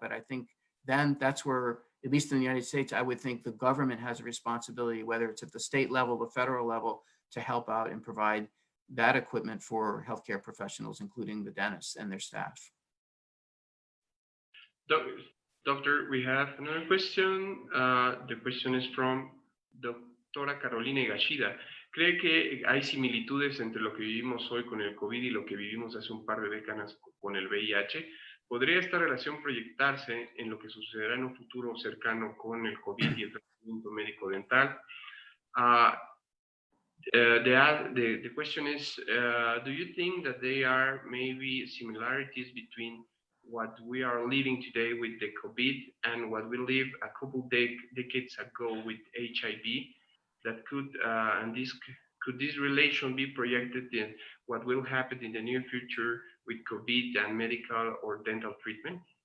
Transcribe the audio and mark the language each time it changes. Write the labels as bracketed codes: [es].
[en] But I think then that's where, at least in the United States, I would think the government has a responsibility, whether it's at the state level, the federal level, to help out and provide that equipment for healthcare professionals, including the dentists and their staff. Doctor, we have another question. The question is from Doctora Carolina Higashida. [es] ¿Cree que hay similitudes entre lo que vivimos hoy con el COVID y lo que vivimos hace un par de décadas con el VIH? ¿Podría esta relación proyectarse en lo que sucederá en un futuro cercano con el COVID y el tratamiento médico dental? [en] The question is, do you think that there are maybe similarities between what we are living today with the COVID and what we lived a couple decades ago with HIV? That could, could this relation be projected in what will happen in the near future with COVID and medical or dental treatment?